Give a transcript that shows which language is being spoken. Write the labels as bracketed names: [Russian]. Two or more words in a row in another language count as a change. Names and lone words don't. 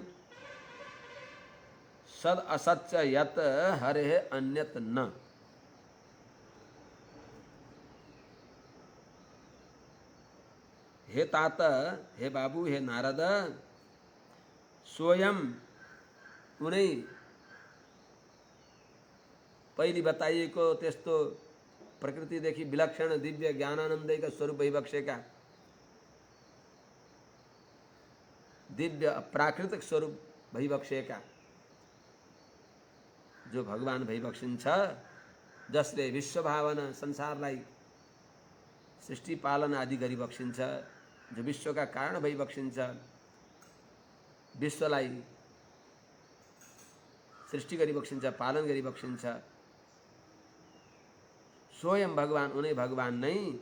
[Sanskrit] सद असच्च यत् हरे अन्यत न। [Nepali] हे तात, हे बाबू, हे नारद, स्वयं उनै पहिले बताइएको त्यस्तो प्रकृतिदेखि विलक्षण दिव्य ज्ञानानन्दका स्वरूप भइबक्सेका दिव्य प्राकृतिक स्वरूप भइबक्सेका जो भगवान भइबक्सिन्छ, जसले विश्वभावना संसारलाई सृष्टि पालन आदि गरिबक्सिन्छ, जो विश्वका कारण भइबक्सिन्छ, विश्वलाई सृष्टि गरिबक्सिन्छ, पालन गरिबक्सिन्छ, स्वयं भगवान उनै भगवान नै।